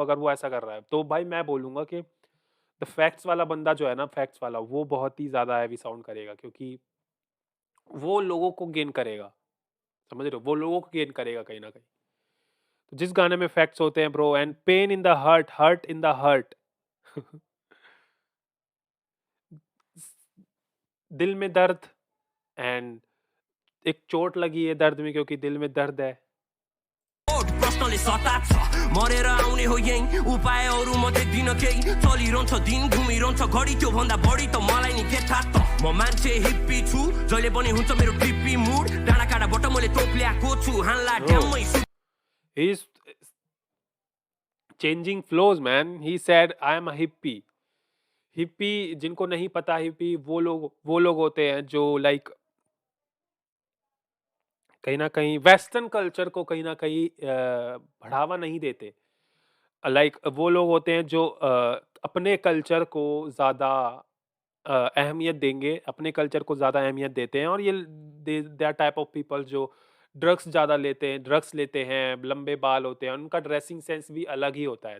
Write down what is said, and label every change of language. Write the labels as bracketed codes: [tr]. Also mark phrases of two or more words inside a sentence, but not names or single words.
[hi] अगर वो ऐसा कर रहा है तो भाई मैं बोलूँगा कि [en] the facts [hi] वाला बंदा जो है ना, फैक्ट्स वाला, वो बहुत ही ज़्यादा हैवी साउंड करेगा, क्योंकि वो लोगों को गेन करेगा, समझ रहे हो, वो लोगों को गेन करेगा कहीं ना कहीं। तो जिस गाने में फैक्ट्स होते हैं ब्रो, [en] and pain in the hurt, hurt in the hurt [hi] दिल में दर्द, एंड एक चोट लगी है दर्द में क्योंकि दिल में दर्द है। [ne] प्रश्नले सताप छ, मरेर आउने हो यही, उपायहरू म देख्दिन केही। चलिरहन्छ दिन, घुमिरहन्छ घडी, त्यो भन्दा बढी त मलाई नि के थाहा त। म मान्छे हिप्पी छु, जहिले पनि हुन्छ मेरो ट्रिपी मुड। डाँडा काँडाबाट मैले तोप ल्याएको छु, हान्ला ड्याममै। [en] He is changing flows man, he said I am a hippie। [hi] हिप्पी, जिनको नहीं पता, हिप्पी वो लोग होते हैं जो लाइक कहीं ना कहीं [en] western culture [hi] को कहीं ना कहीं बढ़ावा नहीं देते। लाइक वो लोग होते हैं जो अपने कल्चर को ज़्यादा अहमियत देंगे, अपने कल्चर को ज़्यादा अहमियत देते हैं, और ये [en] they are type of people [hi] जो ड्रग्स लेते हैं, लंबे बाल होते हैं, उनका ड्रेसिंग सेंस भी अलग ही होता है।